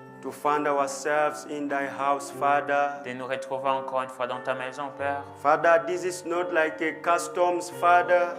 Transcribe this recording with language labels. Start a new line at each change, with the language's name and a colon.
English: to find ourselves in thy house, Father.
French: de nous retrouver encore une fois dans ta maison, Père.
English: Father, this is not like a customs, Father,